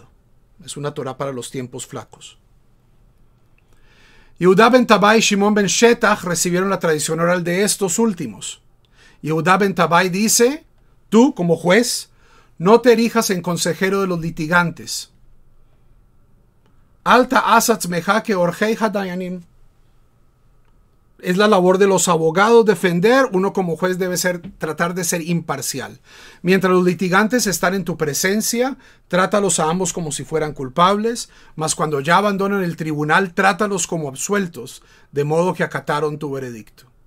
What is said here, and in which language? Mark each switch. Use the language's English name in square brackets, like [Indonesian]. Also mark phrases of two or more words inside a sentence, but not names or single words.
[Spanish] Es una Torá para los tiempos flacos. Yehudá ben Tabai y Shimon ben Shetach recibieron la tradición oral de estos últimos. Yehudá ben Tabai dice, tú como juez, no te erijas en consejero de los litigantes. [Hebrew] אל תעש עצמך כעורכי הדיינים. [Spanish] Es la labor de los abogados defender. Uno como juez debe tratar de ser imparcial. Mientras los litigantes están en tu presencia, trátalos a ambos como si fueran culpables, mas cuando ya abandonan el tribunal, trátalos como absueltos, de modo que acataron tu veredicto.